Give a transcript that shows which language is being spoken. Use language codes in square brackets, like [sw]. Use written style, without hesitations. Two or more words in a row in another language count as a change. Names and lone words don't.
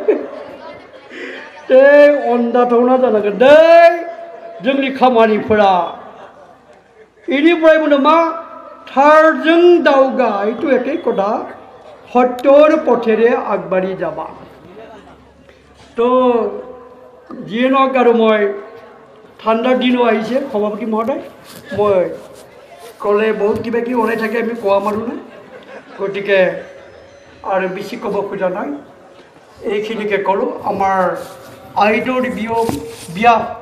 [brx] दै अनदाथावना जानांगोन दै जोंनि खामानिफोरा इनिफ्राय बुंदों मा थारजों दावगाय तो [as] এক কথা সত্যৰ পথেৰে আগবাঢ়ি যাবা তো যিয়ে নহওক আৰু মই ঠাণ্ডাৰ দিনো আহিছে সভাপতি মহোদয় মই ক'লে বহুত কিবা কিবি ওলাই থাকে আমি কোৱা মানুহ নাই গতিকে আৰু বেছি ক'ব খোজা নাই এইখিনিকে ক'লোঁ আমাৰ আইদেউৰ বিয়া